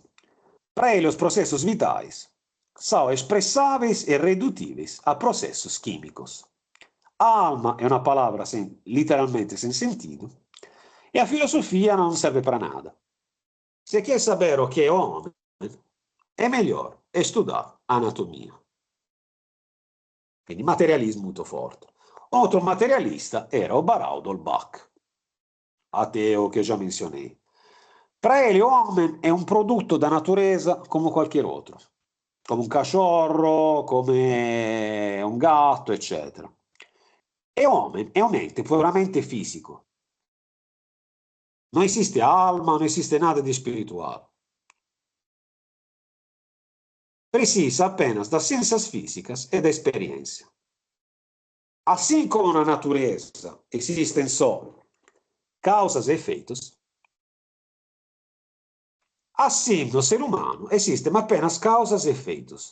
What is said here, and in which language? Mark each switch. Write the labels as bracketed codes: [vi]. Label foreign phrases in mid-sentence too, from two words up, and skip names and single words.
[pt] Para ele, os processos vitais são expressáveis e redutíveis a processos químicos. A alma é uma palavra literalmente sem sentido e a filosofia não serve para nada. Se quer saber o que é homem, é melhor estudar anatomia. [it] Quindi materialismo molto forte. [pt] Outro materialista era o Barão Bach, ateo que já mencionei. Para ele, o homem é um produto da natureza como qualquer outro, [it] come un cachorro, come un gatto, eccetera. E o homem è un ente puramente fisico. Non esiste alma, non esiste [pt] nada de espiritual. Precisa apenas das ciências físicas e da experiência. Assim como na natureza existem só causas e efeitos, assim no ser humano existem apenas causas e efeitos.